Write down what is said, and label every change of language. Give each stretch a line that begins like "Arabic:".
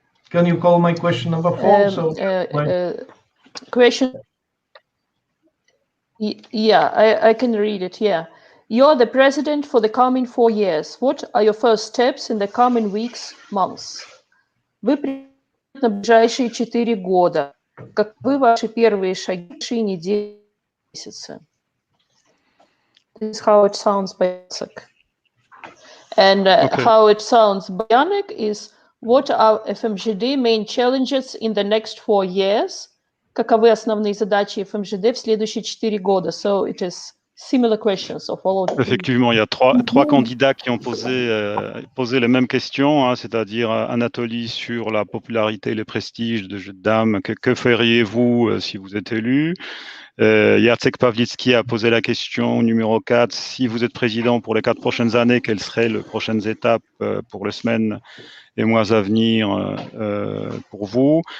English: Can you call my question number 4? Question. Yeah, I can read it. Yeah. You're the president for the coming 4 years. What are your first steps in the coming weeks, months?
Russian: Вы президент на ближайшие 4 года. Каковы ваши первые шаги в недели, месяцы?
English: is how it sounds by Jacek. And Okay. how it sounds by Janek is, what are FMJD main challenges in the next 4 years?
Russian: Каковы основные задачи FMJD в следующие 4 года?
English: So it is similar questions of all of them.
French: Effectivement, il y a trois candidats qui ont posé les mêmes questions, hein, c'est-à-dire Anatoly sur la popularité et le prestige de jeux de dames. Que feriez-vous si vous êtes élu? Jacek Pawlicki a posé la question numéro 4. Si vous êtes président pour les 4 prochaines années, quelles seraient les prochaines étapes pour les semaines et mois à venir pour vous?